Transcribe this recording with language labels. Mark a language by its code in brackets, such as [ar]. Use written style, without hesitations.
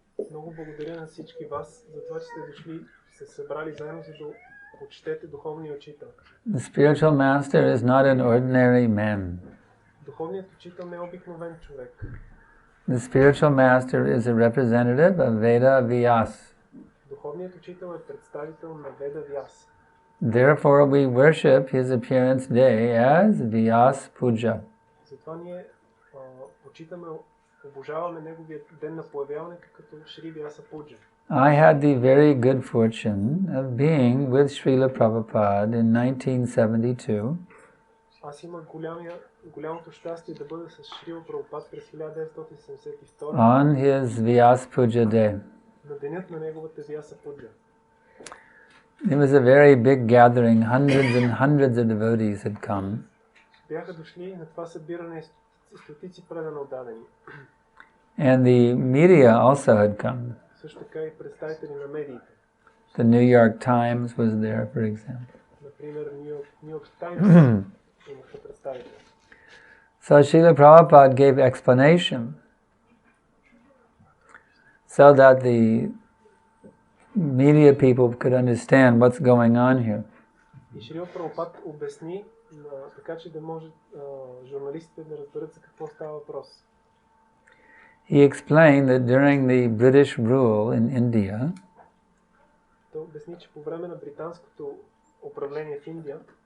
[bg] Много благодаря на всички вас за това, че сте дошли, се събрали заедно, за да почетете духовния учител. [en] The spiritual master is not an ordinary man. [bg] Духовният учител не е обикновен човек. [en] The spiritual master is a representative of Veda Vyas. [bg] Духовният учител е представител на Веда Вяс. [en] Therefore, we worship his appearance day as Vyasapuджа. [bg] Затова ние почитаме, обожаваме неговият ден на появяването като Шри Вясапуджа. [en] I had the very good fortune of being with Srila Prabhupada in 1972. [bg] Аз имах голямото щастие да бъда с Шрила Прабхупад през 1972 [en] on his Vyasapuджа day. [bg] на денят на неговата Вясапуджа. [en] It was a very big gathering. Hundreds and hundreds of devotees had come. [bg] Бяха дошли на това събиране стотици предано отдадени. [en] And the media also had come. [bg] Също така и представители на медиите. [en] The New York Times was there, for example. [bg] Например, New York Times имаха представители. [en] So Srila Prabhupada gave explanation so that the media people could understand what's going on here. [bg] И Шрила Прабхупад обясни, така че да може журналистите да разберат за какво става въпрос. [en] He explained that during the British rule in India, [bg] Той обясни, че по време на британското управление в Индия